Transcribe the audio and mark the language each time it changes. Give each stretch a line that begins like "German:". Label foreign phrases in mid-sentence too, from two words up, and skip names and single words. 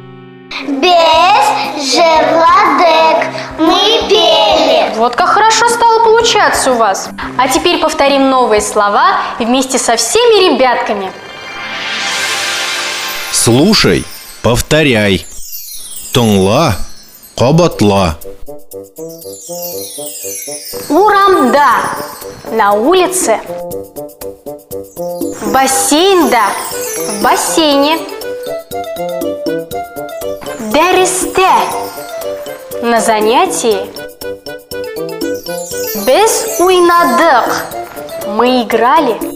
Tatar: Без жерладык
Russian: мы пели. Вот как хорошо стало получаться у вас. А теперь повторим новые слова вместе со всеми ребятками. Слушай, повторяй.
Tatar: Тыңла, кабатла. Урамда –
Russian: на улице. Бассейн-да – в бассейне. Дәресте – на занятии.
Tatar: Без уйнадык –
Russian: мы играли.